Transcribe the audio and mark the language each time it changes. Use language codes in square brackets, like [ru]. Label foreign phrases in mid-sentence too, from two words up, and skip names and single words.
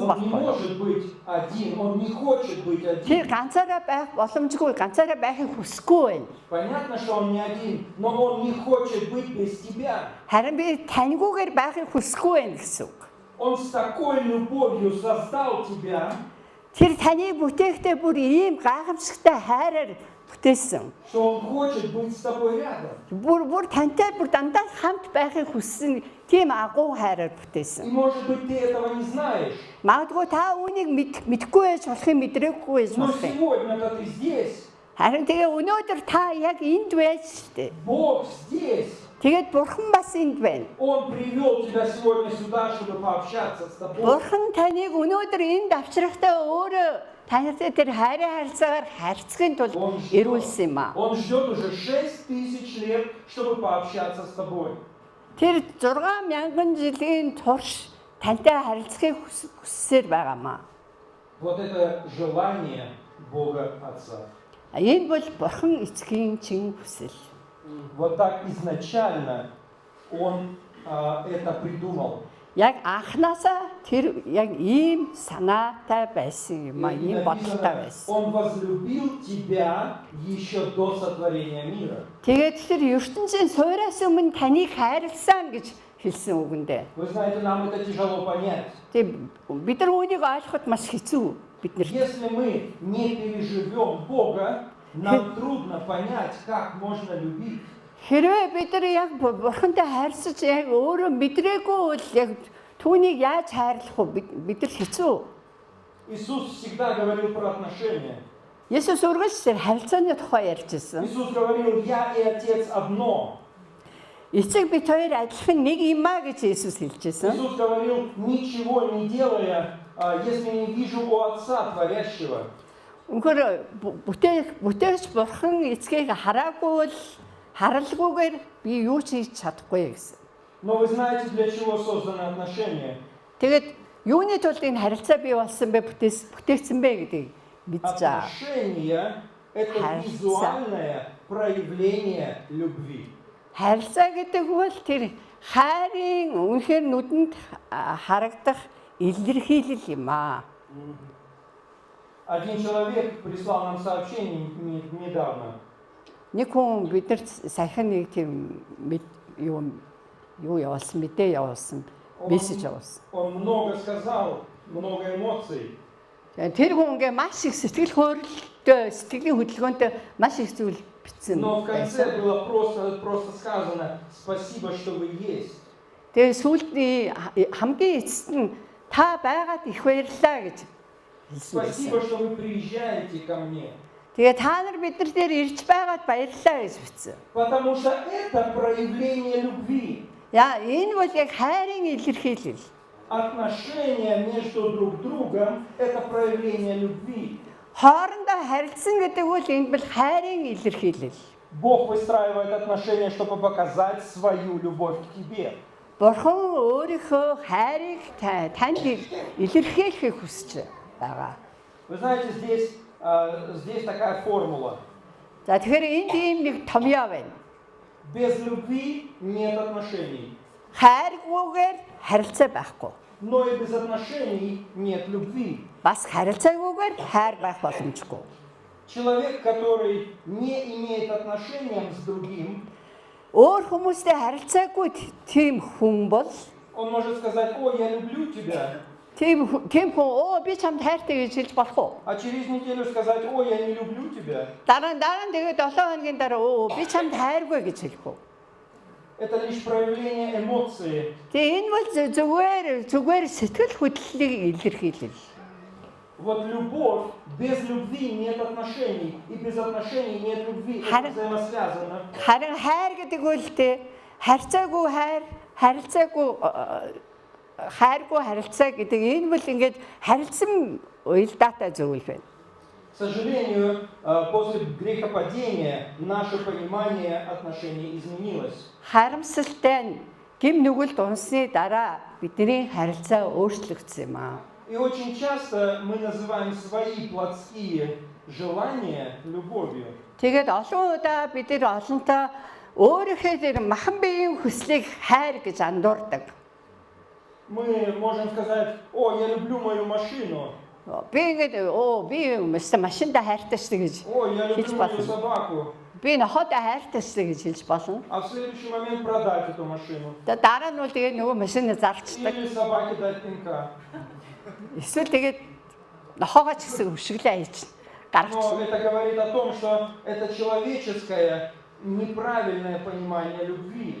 [ru] Он не [mn] байхгүй юу? [ru] может быть один, он не хочет быть [mn] Тэр [ru] один. [mn] ганцаараа байх боломжгүй, ганцаараа байхыг хүсэхгүй байна. [ru] Понятно, что он не один, но он не хочет быть без тебя. [mn] Харин би таньгүйгээр байхыг хүсэхгүй байна гэсэн үг. [ru] Он с такой любовью создал тебя, [mn] Тэр таныг бүтээхдээ бүр ийм гайхамшигтай хайраар бүтээсэн. [ru] что он хочет быть с тобой рядом. [mn] Бүр тантай бүр дандаа хамт байхыг хүссэн тийм агуу хайраар [ru] И [mn] бүтээсэн. [ru] может быть ты этого не знаешь, [mn] Магадгүй та үүнийг мэдэхгүй байж болохыг мэдрээгүй байж [ru] но [mn] болох юм. [ru] сегодня-то ты здесь. [mn] Харин тэгээ өнөөдөр та яг энд байж штэ. [ru] Бог здесь. [mn] Тэгээд Бурхан бас энд байна. [ru] Он привел тебя сегодня сюда, чтобы пообщаться с тобой. [mn] Бурхан таныг өнөөдөр энд авчрахтаа өөрөө танартай тэр хайрын харилцаагаар харьцахын тулд ирүүлсэн юм аа. [ru] Он ждет уже 6000 лет, чтобы пообщаться с тобой. [mn] Тэр 6000 жилийн турш тантай харилцахыг хүссээр байгаамаа. [ru] Вот это желание Бога Отца. [mn] Энэ бол Бурхан эцгийн чин хүсэл. [ru] Вот так изначально Он это придумал. [mn] Яг анханасаа тэр яг ийм санаатай байсан юм аа, [ru] И [mn] ийм бодолтой [ru] написано, [mn] байсан. [ru] Он возлюбил тебя еще до сотворения мира. [mn] Тэгээд тэр ертөнцийн суураас өмнө таныг хайрлсан гэж хэлсэн үгэндээ. [ru] Вы знаете, нам это тяжело понять. [mn] Тэг бид нар үүнийг ойлгоход маш хэцүү биднэрт. [ru] Если мы не переживем Бога, нам трудно понять, как можно любить. [mn] Хэрвээ бид нар яг Бурхантай хайрцаж яг өөрөө мэдрээгүй бол яг түүнийг яаж хайрлах вэ? Бид нар хэцүү. [ru] Иисус всегда говорил про отношения. [mn] Есүс үргэлжлэн харилцааны тухай ярьж ирсэн. [ru] Иисус говорил, я и Отец одно. [mn] Эцэг бит хоёр адилхан нэг юм а гэж Есүс хэлж ирсэн. [ru] Иисус говорил, ничего не делая, если не вижу у Отца Творящего. [mn] Үнэхээр бүтээгч бурхан эцгийг хараагүй л харалгүйгээр би юу ч хийж чадахгүй гэсэн. [ru] Но вы знаете, для чего созданы отношения? [mn] Тэгээд юуны тулд энэ харилцаа бий болсон бэ, бүтээгдсэн бэ гэдгийг мэдж байгаа. [ru] Отношения – это [mn] Харилцаа. [ru] визуальное проявление любви. [mn] Харилцаа гэдэг бол тэр хайрын үнэхээр нүдэнд харагдах илэрхийлэл юм аа. [ru] Один человек прислал нам сообщение недавно. [mn] Нэг хүн биднэрт саяхан нэг тийм юу явуулсан, мэдээ явуулсан, мессеж явуулсан. [ru] Он много сказал, много эмоций. [mn] Тэр хүн ингээ маш их сэтгэл хөдлөлтөй, сэтгэлийн хөдөлгөөнтэй маш их зүйл бичсэн. [ru] Но в конце было просто сказано «Спасибо, что вы есть». [mn] Тэгээ сүүлдээ хамгийн эцэст нь та байгаад их баярлалаа гэж хэлсэн. [ru] Спасибо, что вы приезжаете ко мне. [mn] Тэгээ та нар биднэр дээр ирж байгаад баярлалаа гэж бичсэн. [ru] Потому что это проявление любви. [mn] Яа, энэ бол яг хайрын илэрхийлэл. [ru] Отношения между друг другом – это проявление любви. [mn] Хоорондоо харилцсан гэдэг бол энэ бол хайрын илэрхийлэл. [ru] Бог выстраивает отношения, чтобы показать свою любовь к тебе. [mn] Бурхан өөрийнхөө хайрыг танд илэрхийлэхийг хүсэж байгаа. [ru] Вы знаете, здесь такая формула. [mn] За тэгэхээр энд ийм нэг томьёо байна. [ru] Без любви нет отношений. [mn] Хайргүйгээр харилцаа байхгүй. [ru] Но и без отношений нет любви. [mn] Бас харилцаагүйгээр хайр байх боломжгүй. [ru] Человек, который не имеет отношения с другим, [mn] Өөр хүмүүстэй харилцаагүй тийм хүн бол [ru] он может сказать: «О, я люблю тебя», [mn] тийм хүн би чамд хайртай гэж хэлж болох уу? [ru] а через неделю сказать: «О, я не люблю тебя». [mn] Дараа нь тэгээд 7 хоногийн дараа би чамд хайргүй гэж хэлэх үү? [ru] Это лишь проявление эмоции. [mn] Тэгээ энэ бол зүгээр сэтгэл хөдлөлийг илэрхийлэл. [ru] Вот любовь, без любви нет отношений, и без отношений нет любви. Это взаимосвязано. [mn] Харин хайр гэдэг үгтэй харьцаагүй хайр, хайргүй харилцаа гэдэг энэ бол ингээд харилцан уялдаатай зүйл байна. [ru] К сожалению, после грехопадения наше понимание отношений изменилось. [mn] Харамсалтай гим нүгэлд унсны дараа бидний харилцаа өөрчлөгдсөн юм аа. [ru] И очень часто мы называем свои плотские желания любовью. [mn] Тэгээд олон удаа бид нар олонтоо өөрийнхөө тэр махан биеийн хүслийг хайр гэж андуурдаг. [ru] Мы можем сказать: «О, я люблю мою машину». [mn] Би ингээд машинда хайртай шүү гэж [ru] «О, я [mn] хэлж [ru] люблю мою [mn] болно. [ru] собаку». [mn] Би нохоодоо хайртай шүү гэж хэлж болно. [ru] А в следующий момент продать эту машину. [mn] Дараа нь бол тэгээд нөгөө машиныг зарчдаг. [ru] Или собаке дать пинка. [mn] Эсвэл тэгээд нохоогоо ч гэсэн өшөглөө хийж гаргач. [ru] Но это говорит о том, что это человеческое неправильное понимание любви.